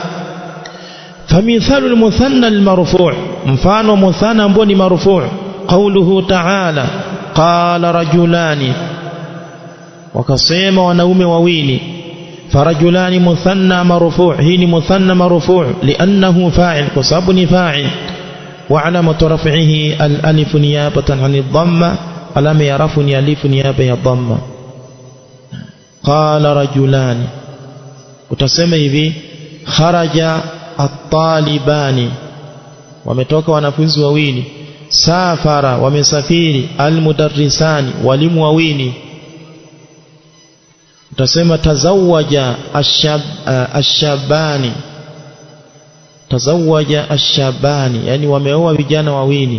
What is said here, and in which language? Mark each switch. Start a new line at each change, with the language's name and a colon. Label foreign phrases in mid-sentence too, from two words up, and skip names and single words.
Arabic: فمثال المثنى المرفوع',
Swahili: mfano muthanna ambao ni marfu',
Arabic: قوله تعالى، قال رجلان,
Swahili: wakasema wanaume wawili.
Arabic: فرجلان مثنى مرفوع',
Swahili: hii ni muthanna marfu'
Arabic: لأنه فاعل,
Swahili: kwa sababu ni fa'il.
Arabic: وعلامة رفعه الألف نيابة عن الضمة,
Swahili: alama ya rafu ni alif niyaba ya dhamma.
Arabic: قال رجلان,
Swahili: utasema hivi,
Arabic: خرج الطالبان,
Swahili: wametoka wanafunzi wawili. Safara, wamesafiri. Al-mudarrisani, walimu wawili. Utasema
Arabic: تزوج الشابان، تزوج الشابان,
Swahili: yani wameoa vijana wawili.